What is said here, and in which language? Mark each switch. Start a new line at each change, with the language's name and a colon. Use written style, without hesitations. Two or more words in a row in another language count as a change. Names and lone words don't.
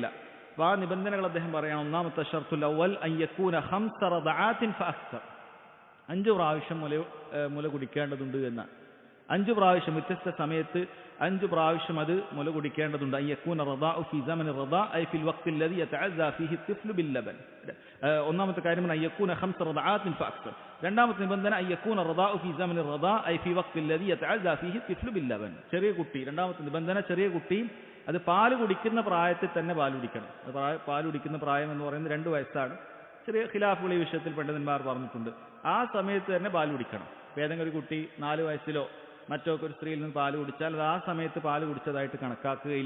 Malayalam: അപ്പോൾ ആ നിബന്ധനകൾ അദ്ദേഹം പറയണം. ഒന്നാമത്തെ
Arabic: الشرط الأول أن يكون 5 رضعات فأكثر,
Malayalam: 5 പ്രാവശ്യം മുല കുടിക്കേണ്ടതുണ്ട് എന്നാണ്. 5 പ്രാവശ്യം വ്യത്യസ്ത സമയത്ത് 5 പ്രാവശ്യം അത് മുല കുടിക്കേണ്ടതുണ്ട്.
Arabic: أن يكون الرضاع في زمن الرضاع أي في الوقت الذي يتغذى فيه الطفل باللبن.
Malayalam: ഒന്നാമത്തെ കാര്യം
Arabic: أن يكون 5 رضعات فأكثر.
Malayalam: രണ്ടാമത്തെ നിബന്ധന
Arabic: أن يكون الرضاع في زمن الرضاع أي في وقت الذي يتغذى فيه الطفل باللبن.
Malayalam: ചെറിയ കുട്ടി, രണ്ടാമത്തെ നിബന്ധന ചെറിയ കുട്ടി അത് പാല് കുടിക്കുന്ന പ്രായത്തിൽ തന്നെ പാല് കുടിക്കണം. പാല് കുടിക്കുന്ന പ്രായം എന്ന് പറയുന്നത് 2 വയസ്സാണ്. ചെറിയ ഖിലാഫുകൾ ഈ വിഷയത്തിൽ പണ്ഡിതന്മാർ പറഞ്ഞിട്ടുണ്ട്. ആ സമയത്ത് തന്നെ പാല് കുടിക്കണം. ഏതെങ്കിലും ഒരു കുട്ടി 4 വയസ്സിലോ മറ്റോ ഒരു സ്ത്രീയിൽ നിന്ന് പാല് കുടിച്ചാൽ അത് ആ സമയത്ത് പാല് കുടിച്ചതായിട്ട് കണക്കാക്കുകയില്ല.